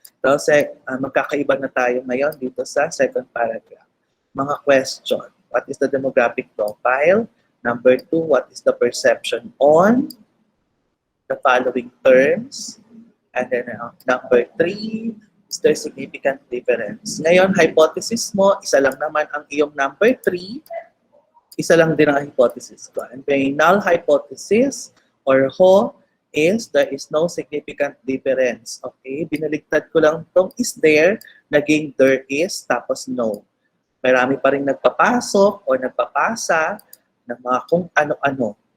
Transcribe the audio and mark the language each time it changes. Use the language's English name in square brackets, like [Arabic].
[Filipino] So, magkakaiba na tayo ngayon dito sa second paragraph. Mga question. [English] What is the demographic profile? Number 2, what is the perception on the following terms? And then number 3, is there significant difference? [Filipino] Ngayon, hypothesis mo, isa lang naman ang iyong number 3, isa lang din ang hypothesis ko. [English] And the null hypothesis or HO is there is no significant difference. [Filipino] Okay? Binaligtad ko lang itong [English] is there, [Filipino] naging [English] there is, [Filipino] tapos no. Marami pa rin nagpapasok o nagpapasa ng mga kung ano-ano.